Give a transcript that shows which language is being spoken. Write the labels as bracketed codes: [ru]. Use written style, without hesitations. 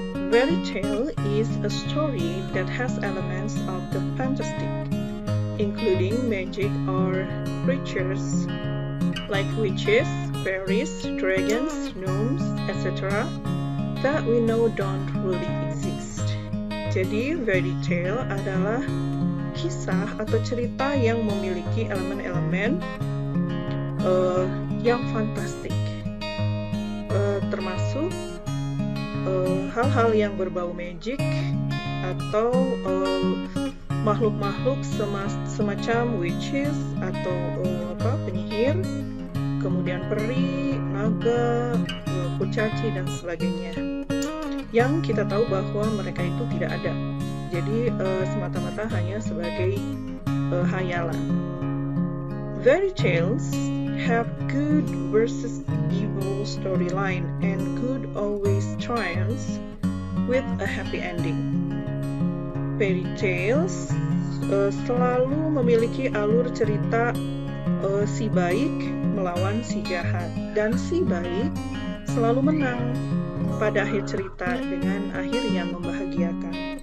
[en] Fairy tale is a story that has elements of the fantastic, including magic or creatures like witches, fairies, dragons, gnomes, etc. that we know don't really exist. [id] Jadi, fairy tale adalah kisah atau cerita yang memiliki elemen-elemen yang fantastik, termasuk hal-hal yang berbau magic atau makhluk-makhluk semacam witches atau penyihir, kemudian peri, naga, kurcaci, dan sebagainya, yang kita tahu bahwa mereka itu tidak ada, jadi semata-mata hanya sebagai hayalan. [en] Fairy tales have good versus evil storyline, and good always triumphs with a happy ending. [id] Fairy tales selalu memiliki alur cerita si baik melawan si jahat, dan si baik selalu menang pada akhir cerita dengan akhir yang membahagiakan.